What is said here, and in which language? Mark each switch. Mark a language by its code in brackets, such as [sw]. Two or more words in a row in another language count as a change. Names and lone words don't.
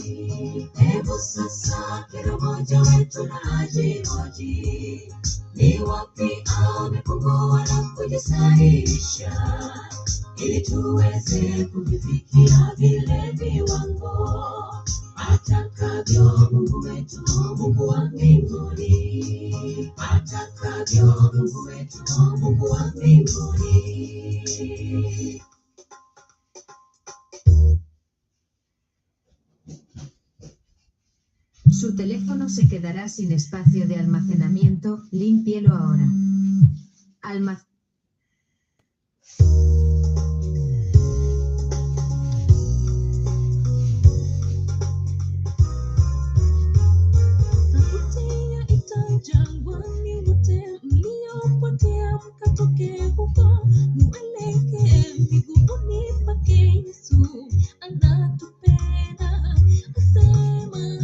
[sw] Hebu sasa kila mmoja wetu na ajihoji, ni wapi amepungua na kujisahihisha, ili tuweze kuvifikia vile viwango atakavyo Mungu wetu, Mungu wa mbinguni. Atakavyo Mungu wetu, Mungu wa mbinguni. [es] Su teléfono se quedará sin espacio de almacenamiento, límpielo ahora. [sw] Jangwani wote mliopotea mkatokee huko, mwelekee miguuni pake Yesu, anatupenda asema.